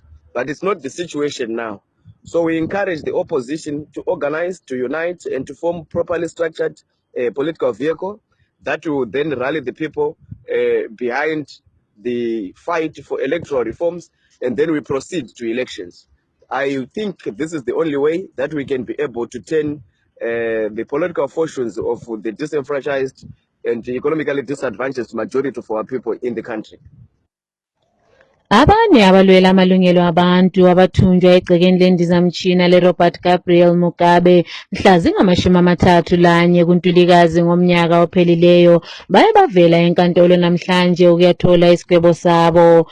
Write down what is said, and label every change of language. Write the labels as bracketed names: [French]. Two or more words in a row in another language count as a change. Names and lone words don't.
[English] But it's not the situation now. So we encourage the opposition to organize, to unite, and to form properly structured political vehicle that will then rally the people behind the fight for electoral reforms, and then we proceed to elections. I think this is the only way that we can be able to turn the political fortunes of the disenfranchised and economically disadvantaged majority of our people in the country. [North Ndebele] Abanye abalwela amalungelo abantu abathunjwa egcekeni lendizamtshina leRobert Gabriel Mugabe mhla zingama-31 kuNtulikazi ngomnyaka ophelileyo baye bavela enkantolo namhlanje ukuyathola isigwebo sabo.